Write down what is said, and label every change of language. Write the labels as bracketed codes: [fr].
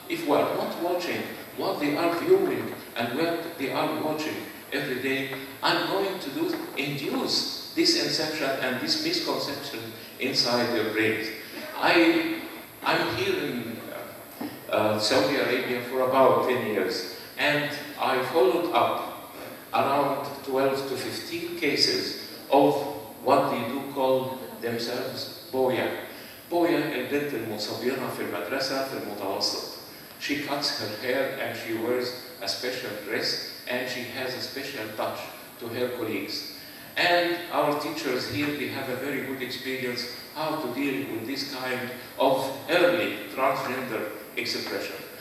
[en] If we are not watching what they are viewing and what they are watching every day, I'm going to induce this inception and this misconception inside their brains. I'm here in Saudi Arabia for about 10 years, and I followed up around 12 to 15 cases of what they do call themselves boya. [ar] Boya البنت المصبرة في المدرسة في المتوسط. [en] She cuts her hair and she wears a special dress and she has a special touch to her colleagues. And our teachers here, they have a very good experience how to deal with this kind of early transgender expression.